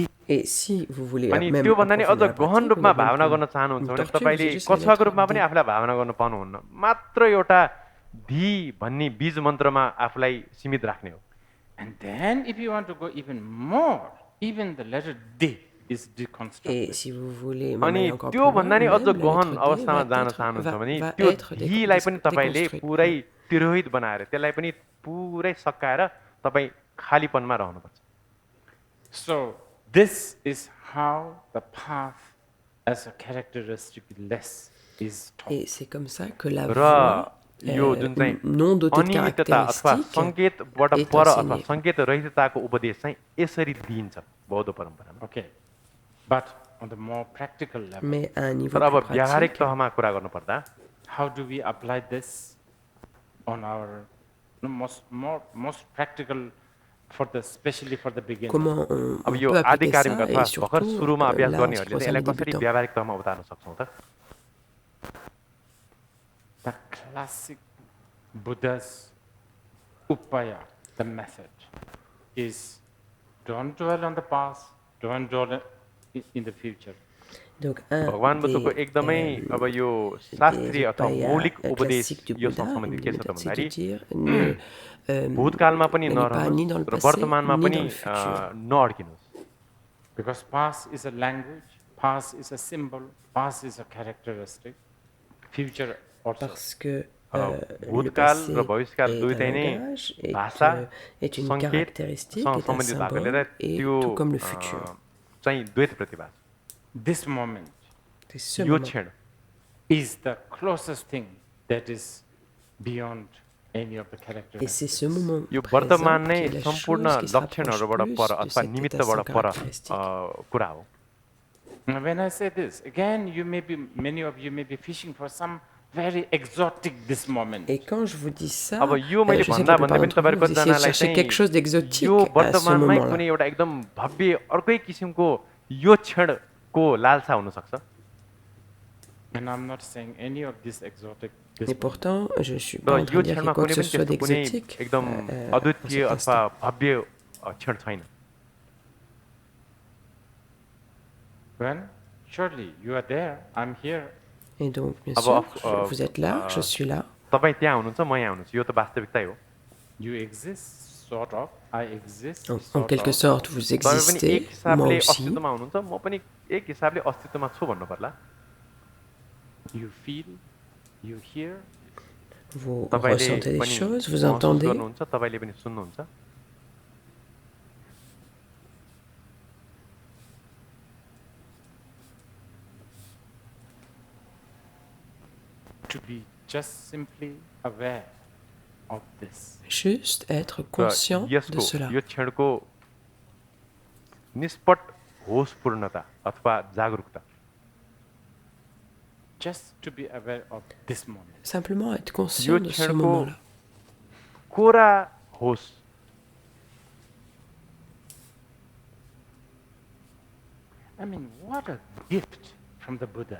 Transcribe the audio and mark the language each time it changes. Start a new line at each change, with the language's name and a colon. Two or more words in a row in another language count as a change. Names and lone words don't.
French: Et si vous voulez
Nepali: अनि
French: même
Nepali: त्योभन्दा नि अझ
French: approfondir la
Nepali: गहन
French: pratique,
Nepali: रूपमा
French: vous n'êtes
Nepali: भावना
French: même
Nepali: गर्न
French: pas
Nepali: चाहनुहुन्छ
French: une
Nepali: भने
French: tortue,
Nepali: तपाईँले
French: vous êtes juste la
Nepali: कछुवाको
French: lettre
Nepali: रूपमा पनि
French: D.
Nepali: आफूलाई भावना गर्न पाउनुहुन्न मात्र एउटा धी भन्ने बीज मन्त्रमा आफूलाई सीमित राख्ने हो
English: And then if you want to go even more, even the letter D is deconstructed.
French: Et si vous voulez
Nepali: अनि
French: même aller encore plus
Nepali: त्योभन्दा
French: loin,
Nepali: नि
French: même
Nepali: अझ
French: la
Nepali: गहन
French: lettre D
Nepali: अवस्थामा
French: va
Nepali: जान
French: être,
Nepali: चाहनुहुन्छ भने
French: va
Nepali: त्यो
French: être
Nepali: धीलाई पनि तपाईँले
French: déconstruite.
Nepali: पुरै तिरोहित बनाएर त्यसलाई पनि पुरै सकाएर तपाईँ खालीपनमा रहनुपर्छ
English: So this is how the path as a characteristic less is taught.
French: Et c'est comme ça que la
Nepali: र
French: voie
Nepali: यो जुन चाहिँ
French: non dotée de
Nepali: अनियमितता अथवा
French: caractéristiques
Nepali: सङ्केतबाट
French: est
Nepali: पर अथवा
French: enseignée.
Nepali: सङ्केत रहितताको उपदेश चाहिँ यसरी दिइन्छ बौद्ध परम्परामा
English: Okay, but on the more practical level,
French: Mais à un niveau
Nepali: तर अब
French: plus
Nepali: व्यावहारिक
French: pratique,
Nepali: तहमा कुरा गर्नुपर्दा
English: how do we apply this on our most practical for the especially for the beginner?
French: comment
Nepali: अब
French: on
Nepali: यो
French: peut appliquer
Nepali: आधिकारिक
French: ça
Nepali: अथवा
French: et
Nepali: भर्खर
French: surtout
Nepali: सुरुमा अभ्यास
French: là, en ce qui
Nepali: गर्नेहरूले चाहिँ
French: concerne
Nepali: यसलाई
French: les
Nepali: कसरी
French: débutants.
Nepali: व्यावहारिक तहमा उतार्न सक्छौँ त
English: The classic Buddha's upaya, the method, is don't dwell on the past, don't dwell in the future.
French: Donc, un
Nepali: भगवान बुद्धको एकदमै अब यो शास्त्रीय अथवा
French: upayas
Nepali: मौलिक उपदेश
French: classiques du
Nepali: योसँग
French: Bouddha,
Nepali: सम्बन्धित
French: une
Nepali: के छ त
French: méthode, c'est de
Nepali: भन्दाखेरि
French: dire
Nepali: भूतकालमा पनि
French: n'allez pas ni dans le
Nepali: नरहनुहोस् र
French: passé,
Nepali: वर्तमानमा
French: ni
Nepali: पनि
French: dans le futur.
Nepali: नअड्किनुहोस्
English: Because past is a language, past is a symbol, past is a characteristic, future also.
French: Parce que le
Nepali: भूतकाल
French: passé
Nepali: र भविष्यकाल
French: est
Nepali: दुईटै
French: un
Nepali: नै
French: langage,
Nepali: भाषा
French: est une
Nepali: सङ्केत
French: caractéristique, est un
Nepali: सम्बन्धित भएकोले
French: symbole, et
Nepali: त्यो
French: tout comme le futur.
Nepali: चाहिँ द्वैत प्रतिभा
English: This moment
French: C'est ce
Nepali: यो
French: moment.
Nepali: क्षण
English: is the closest thing that is beyond any of the
French: Et
English: characteristics.
French: c'est ce moment
Nepali: यो
French: présent
Nepali: वर्तमान नै
French: qui est la
Nepali: सम्पूर्ण
French: chose qui se rapproche
Nepali: लक्षणहरूबाट
French: plus
Nepali: पर
French: de
Nepali: अथवा
French: cet état
Nepali: निमित्तबाट
French: sans
Nepali: पर
French: caractéristique.
Nepali: कुरा हो
English: Now, when I say this, again, many of you may be fishing for some very exotic this moment.
French: Et quand je vous dis ça,
Nepali: अब यो मैले
French: je sais que
Nepali: भन्दा
French: la
Nepali: भन्दै
French: plupart
Nepali: पनि
French: d'entre vous,
Nepali: तपाईँहरू
French: vous essayez de
Nepali: कतिजनालाई
French: chercher quelque chose
Nepali: चाहिँ
French: d'exotique
Nepali: यो
French: à ce
Nepali: वर्तमानमै
French: moment-là.
Nepali: कुनै एउटा एकदम भव्य अर्कै किसिमको यो क्षणको लालसा हुनसक्छ
English: And I'm not saying any of this exotic this
French: Et
English: moment.
French: pourtant, je ne suis
Nepali: र
French: pas en
Nepali: यो
French: train de dire qu'il y
Nepali: क्षणमा
French: a quoi
Nepali: कुनै
French: que ce
Nepali: पनि
French: soit
Nepali: त्यस्तो कुनै
French: d'exotique
Nepali: एकदम
French: dans
Nepali: अद्वितीय
French: cet
Nepali: अथवा
French: instant.
Nepali: भव्य क्षण छैन
English: When surely you are there, I'm here.
French: Et donc, bien
Nepali: अब
French: sûr, vous êtes là, je suis là.
Nepali: तपाईँ त्यहाँ हुनुहुन्छ म यहाँ हुनुहुन्छ यो त वास्तविकतै हो
English: You exist, sort of. I exist,
French: En
English: sort
French: quelque
English: of.
French: sorte, vous
Nepali: तपाईँ पनि एक
French: existez, moi
Nepali: हिसाबले
French: aussi.
Nepali: अस्तित्वमा हुनुहुन्छ म पनि एक हिसाबले अस्तित्वमा छु भन्नु पर्ला
English: You feel, you hear,
French: Vous
Nepali: तपाईँले
French: ressentez des
Nepali: पनि
French: choses, vous
Nepali: महसुस
French: entendez.
Nepali: गर्नुहुन्छ तपाईँले पनि सुन्नुहुन्छ
English: to be just simply aware of this.
French: Juste être
Nepali: र
French: conscient de
Nepali: यसको
French: cela.
Nepali: यो क्षणको निष्पट होसपूर्णता अथवा जागरुकता
English: Just to be aware of this moment.
French: Simplement être conscient de ce
Nepali: क्षणको
French: moment-là.
Nepali: कोरा होस
English: I mean, what a gift from the Buddha.